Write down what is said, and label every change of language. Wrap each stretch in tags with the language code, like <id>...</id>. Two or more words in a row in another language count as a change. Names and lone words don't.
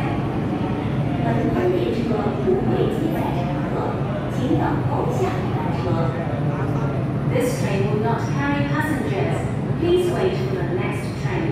<yue>本班列車不會接載乘客，請等候下一班車。</yue> <en>This train will not carry passengers. Please wait for the next</en>